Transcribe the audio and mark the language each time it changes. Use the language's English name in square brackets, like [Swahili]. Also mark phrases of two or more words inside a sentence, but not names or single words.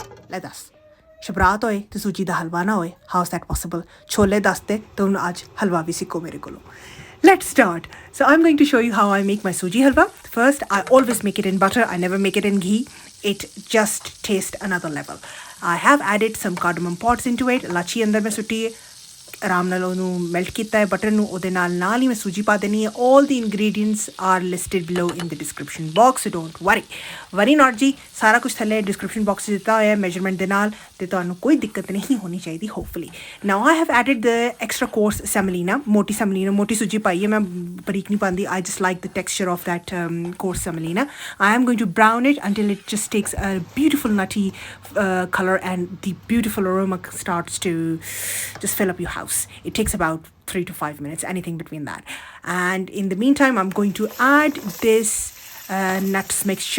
[Punjabi] ਲੈ ਦੱਸ ਸ਼ਬਰਾਤ ਹੋਏ ਤੇ ਸੂਜੀ ਦਾ ਹਲਵਾ ਨਾ ਹੋਏ, [English] how is that possible? [Punjabi] ਛੋਲੇ ਦੱਸਦੇ ਤੇ ਹੁਣ ਅੱਜ ਹਲਵਾ ਵੀ ਸਿੱਖੋ ਮੇਰੇ ਕੋਲੋਂ. [English] Let's start. So I'm going to show you how I make my Suji Halwa. First, I always make it in butter. I never make it in ghee. It just tastes another level. I have added some cardamom pods into it. [Punjabi] ਲਾਚੀ ਅੰਦਰ ਮੈਂ ਸੁੱਟੀ ਹੈ. ਆਰਾਮ ਨਾਲ ਉਹਨੂੰ ਮੈਲਟ ਕੀਤਾ ਹੈ ਬਟਰ ਨੂੰ, ਉਹਦੇ ਨਾਲ ਹੀ ਮੈਂ ਸੂਜੀ ਪਾ ਦੇਣੀ ਹੈ. [English] all the ingredients are listed below in the description box, so don't worry not ਜੀ. [Punjabi] ਸਾਰਾ ਕੁਝ ਥੱਲੇ [English] description box [Punjabi] 'ਚ ਦਿੱਤਾ ਹੋਇਆ ਹੈ ਮੈਜਰਮੈਂਟ ਦੇ ਨਾਲ, ਤੇ ਤੁਹਾਨੂੰ ਕੋਈ ਦਿੱਕਤ ਨਹੀਂ ਹੋਣੀ ਚਾਹੀਦੀ hopefully. [English] Now I have added the extra coarse semolina, [Punjabi] ਮੋਟੀ ਸੂਜੀ ਪਾਈ ਹੈ ਮੈਂ, ਬਰੀਕ ਨਹੀਂ ਪਾਉਂਦੀ. [English] I just like the texture of that coarse semolina. I am going to brown it until it just takes a beautiful nutty color and the beautiful aroma starts to just fill up your house. It takes about 3 to 5 minutes, anything between that. And in the meantime, I'm going to add this nuts mixture.